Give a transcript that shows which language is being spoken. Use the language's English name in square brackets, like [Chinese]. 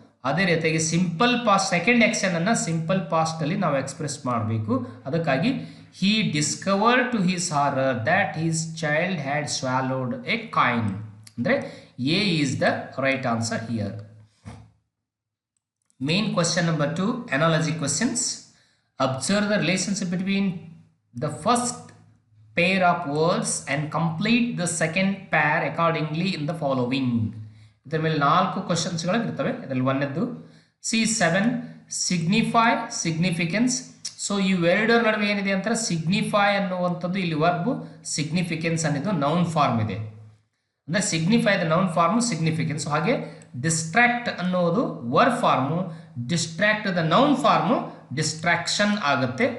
[Kannada] ಅದೇ ರೀತಿಯಾಗಿ simple past second action ಅನ್ನ ಸಿಂಪಲ್ ಪಾಸ್ಟ್ ಅಲ್ಲಿ ನಾವು ಎಕ್ಸ್ಪ್ರೆಸ್ ಮಾಡಬೇಕು. ಅದಕ್ಕಾಗಿ [English] He discovered to his horror that his child had swallowed a coin. [Kannada] ಅಂದ್ರೆ [English] A is the right answer here. Main question number 2, analogy questions. Observe the relationship between the first pair of words and complete the second pair accordingly in the following. [Kannada] ಇದರ ಮೇಲೆ 4 ಕ್ವೆಶ್ಚನ್ಸ್ಗಳು ಇರ್ತವೆ. ಇದರಲ್ಲಿ ಒಂದನೇದು C7 [English] signify significance. [Kannada] So ಇವೆರಡರ ನಡುವೆ ಏನಿದೆ ಅಂತ signify ಅನ್ನುವಂಥದ್ದು ಇಲ್ಲಿ ವರ್ಬ್, ಸಿಗ್ನಿಫಿಕೆನ್ಸ್ ಅನ್ನೋದು ನೌನ್ ಫಾರ್ಮ್ ಇದೆ. ಅಂದರೆ [English] signify the noun form, [Kannada] significance. ಹಾಗೆ ಡಿಸ್ಟ್ರಾಕ್ಟ್ ಅನ್ನೋದು verb farm, [English] distract the noun form [Kannada] distraction ಆಗುತ್ತೆ.